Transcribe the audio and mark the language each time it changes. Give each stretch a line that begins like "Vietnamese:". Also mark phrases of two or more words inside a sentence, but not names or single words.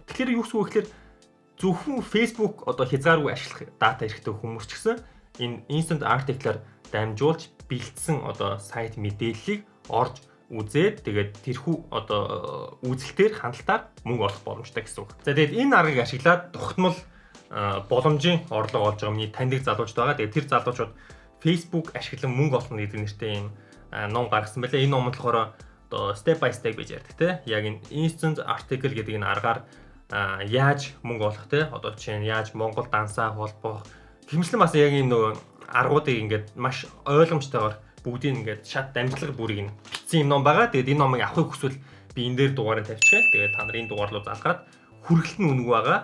Mongolian: Тэгэхээр юу гэсэн үг гэхээр зөвхөн Facebook одоо хязгааргүй ашиглах дата хэрэгтэй хүмүүс ч гэсэн энэ
English: instant article-
Mongolian: аар дамжуулж бэлдсэн одоо сайт мэдээллийг орж үзээд тэгээд тэрхүү одоо үзэлтээр хандлтаар мөнгө олох боломжтой гэсэн үг. За тэгээд энэ аргыг ашиглаад тухтмал боломжийн орлого олж байгаа миний таньдаг залуучууд байгаа. Тэгээд тэр залуучууд Facebook ашиглан мөнгө олно гэдэг нэртэй юм ном гаргасан байлаа. Энэ номд болохоор одоо
English: step by step
Mongolian: гэж ярьдаг те. Яг энэ
English: instant article
Mongolian: гэдэг энэ аргаар яаж мөнгө олох те. Одоо жишээ нь яаж Монгол дансаа холбох гэмшлэн бас яг энэ нөгөө аргуудыг ингээд маш ойлгомжтойгоор бүгдийг ингээд шат дамжлага бүрийг бичсэн юм ном байгаа. Тэгээд энэ номыг авахыг хүсвэл би энэ дээр дугаарыг тавьчихъя. Тэгээд та нар энэ дугаар руу залгаад хүргэлт нь үнэгүй байгаа.